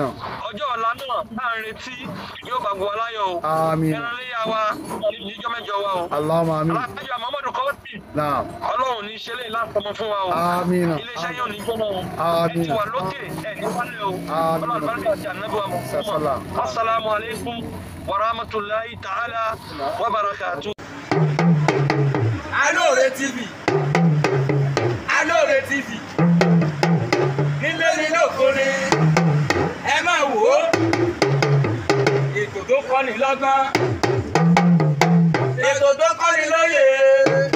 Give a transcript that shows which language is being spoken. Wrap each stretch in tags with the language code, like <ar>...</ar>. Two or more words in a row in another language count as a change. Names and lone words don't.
<yo>Ọjọ́ ọ̀la náà tá à ń retí yóò bá gbọ́ aláyọ̀ o. Àmín. Ẹran léyà wa níjọ́ mẹ́jọ wa o.</yo> <ar>اللهم آمين.</ar> <yo>Aláàjọ Muhammadu Kọ́ọ̀tì. Naam. Ọlọ́run ní ṣe léyìn láti ọmọ fún wa o. Àmín. Iléeṣẹ́ yóò ní gbọ́nà o. Àmín. Ẹ ti wà lókè ẹ̀ ní wálé o. Àmín. Ọlọ́run àlùbáríkà ti ànábì wa Muhammad.</yo> <ar>السلام عليكم ورحمة الله تعالى وبركاته.</ar> <yo>Alore TV. Alore TV. Nílé ní lókòrè ẹ máa wò ó ètò tó kọ́ni lọ́gbọ́n ètò tó kọ́ni lóye.</yo>